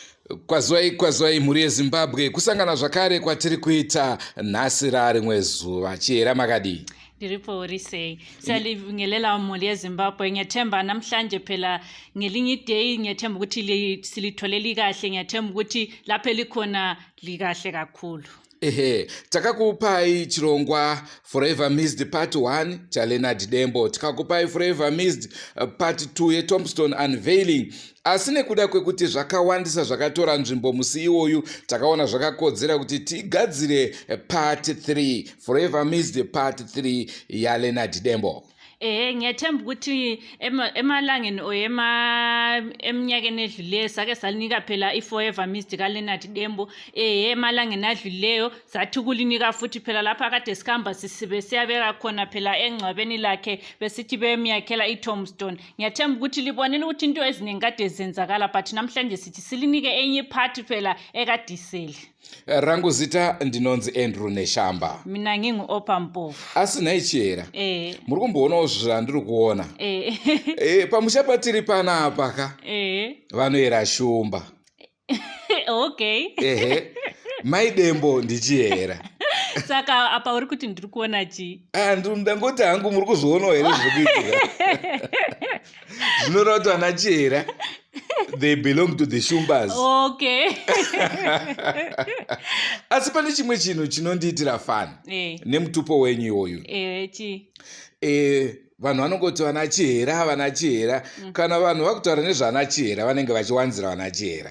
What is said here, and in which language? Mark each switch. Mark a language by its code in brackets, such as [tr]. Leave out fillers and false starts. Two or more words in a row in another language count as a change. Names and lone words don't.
[sn] Kwazwai mhuri yeZimbabwe, kusangana zvakare kwatiri kuita nhasi rarimwe zuva. Chiyera makadi? Ndiripo risei. [nd] Siyalibingelela mhuri yeZimbabwe. Ngiyathemba namhlanje phela ngelinye day ngiyathemba ukuthi silitholeli kahle, ngiyathemba ukuthi lapho likhona likahle kakhulu. [sn] Takakupai chirongwa Forever Missed Part 1 chaLeonard Dembo, tikakupai Forever Missed Part 2 yeTombstone Unveiling. Asi nekuda kwekuti zvakawandisa zvakatora nzvimbo musi iwoyu, takaona zvakakodzera kuti tigadzire Part 3, Forever Missed Part 3 yaLeonard Dembo. [nd] Ngiyathemba ukuthi emalangeni eminyakeni edlulileyo sake salinika phela iForever Missed kaLeonard Dembo. Emalangeni adlulileyo sathi kulinika futhi phela lapha kade sikhamba sisibe siyabeka khona phela engcwabeni lakhe besithi bemyakhela iTombstone. Ngiyathemba ukuthi libonile ukuthi into eziningi kade zenzakala, but namhlanje sithi silinike enye part phela ekadiseli. [sn] Rangu zita ndinonzi Andrew Neshamba. [nd] Mina ngingu-Opa Mpofu. [sn] Asi naichera. Muri kumboonawo zvandiri kuona. Pamusha patiri panapa ka. Vanoyera shumba. Okay. Mai Dembo ndichiyera. Saka apa uri kuti ndiri kuona chi? Ndangoti hangu muri kuzoonawo here zvikuitika. Zvinoreva kuti vana chiyera. [en] They belong to the Shumbas. [sn] Okay. Asi pane chimwe chinhu chinondiitira fani nemutupo wenyu iwoyu. Chi? Vanhu vanongoti vana chihera, vana chihera. Kana vanhu vakutaura nezvana chihera vanenge vachiwanzira vana chihera.